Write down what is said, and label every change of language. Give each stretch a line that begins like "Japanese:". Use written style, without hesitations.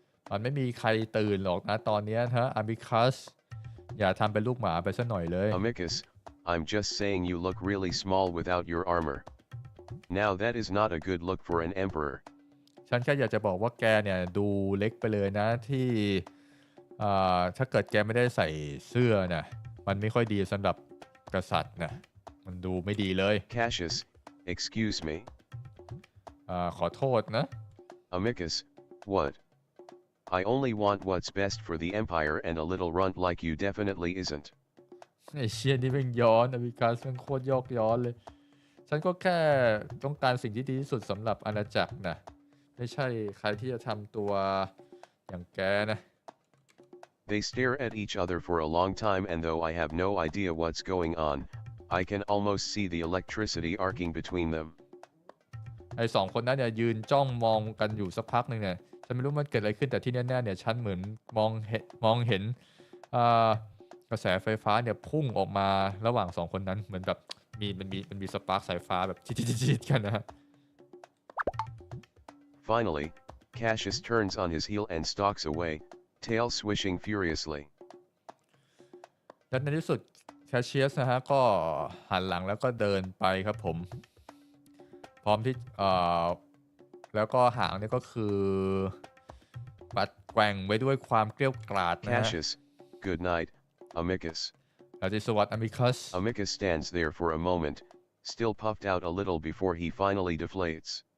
Thai: มันไม่มีใครตื่นหรอกนะตอนนี้ฮะอามิคัสอย่าทำเป็นลูกหมาไปซะหน่อยเลย
English: Amicus, I'm just saying you look really small without your armor. Now that is not a good look for an emperor.
Thai: ฉันแค่อยากจะบอกว่าแกเนี่ยดูเล็กไปเลยนะที่ถ้าเกิดแกไม่ได้ใส่เสื้อนะมันไม่ค่อยดีสำหรับกษัตริย์นะมันดูไม่ดีเลย
English: Cassius, excuse me.
Thai: ขอโทษนะ
English: Amicus, what? I only want what's best for the empire and a little runt like you definitely isn't.
Thai: ไอ้เชี่ยนี่เป็นย้อนอามิคัสมันโคตรยอกย้อนเลยฉันก็แค่ต้องการสิ่งที่ดีที่สุดสำหรับอาณาจักรนะไม่ใช่ใครที่จะทำตัวอย่างแกนะ
English: They stare at each other for a long time and though I have no idea what's going on, I can almost see the electricity arcing between them.
Thai: ไอ้สองคนนั้นเนี่ยยืนจ้องมองกันอยู่สักพักหนึ่งเนี่ยฉันไม่รู้มันเกิดอะไรขึ้นแต่ที่แน่ๆเนี่ยฉันเหมือนมองเห็นกระแสไฟฟ้าเนี่ยพุ่งออกมาระหว่างสองคนนั้นเหมือนแบบมันมีสปาร์คสายฟ้าแบบจี๊ดๆกันนะ
English: Finally, Cassius turns on his heel and stalks away, tail swishing furiously.
Thai: และในที่สุดแคชเชียสนะฮะก็หันหลังแล้วก็เดินไปครับผมพร้อมที่แล้วก็หางเนี่ยก็คือปัดแกว่งไว้ด้วยความเกรี้ยวกราดนะฮะ
English: Cassius, good night, Amicus.
Thai: ราตรีสวัสดิ์อามิคัส
English: Amicus stands there for a moment, still puffed out a little before he finally deflates.